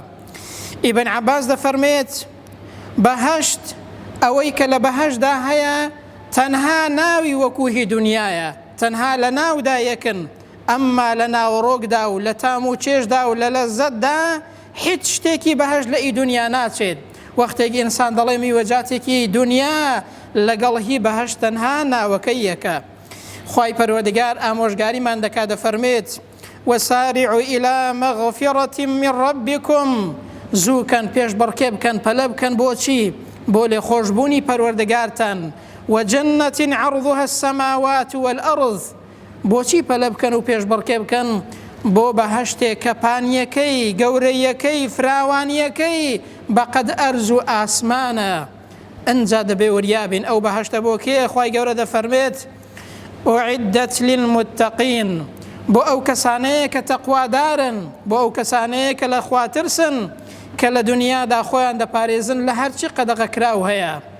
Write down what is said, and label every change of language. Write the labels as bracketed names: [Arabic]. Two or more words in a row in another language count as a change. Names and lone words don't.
[Central Kurdish] ئیبن عەباس دەفەرمێت بەهەشت ئەوەی کە لە بەهەشتدا هەیە تەنها ناوی وەکوهی دنیاە، تەنها لە ناودا یەکن، ئەمما لە ناوەڕۆکدا و لە تام و چێشدا و لە لەزەتدا هیچ شتێکی بەهەشت لە ئی دنیا ناچێت. وەختێک ئینسان دەڵێ میوەجاتێکی دنیا لەگەڵ هی بەهەشت تەنها ناوەکەی یەکە. خوای پەروەردگار ئامۆژگاریمان دەکات، دەفەرمێت: [Arabic] وسارعوا إلى مغفرة من ربكم، [Central Kurdish] زووکەن پێشبڕکێ بکەن، پەلە بکەن بۆچی؟ بۆ لێخۆشبوونی پەروەردگارتان. [Arabic] وجنة عرضها السماوات والأرض، [Central Kurdish] بۆچی پەلە بکەن و پێشبڕکێ بکەن؟ بۆ بەهەشتێک کە پانیەکەی، گەورەیەکەی، فراوانیەکەی بەقەد ئەرز و ئاسمانە. ئەنجا دەبێ وریابین ئەو بەهەشتە بۆ کێ؟ خوای گەورە دەفەرمێت: [Arabic] أعدت للمتقين، [Central Kurdish] بۆ ئەو کەسانەیە کە تەقوادارن، بۆ ئەو کەسانەیە کە لە خوا ترسن، کە لە دنیادا خۆیان دەپارێزن لە هەرچی قەدەغەکراو هەیە.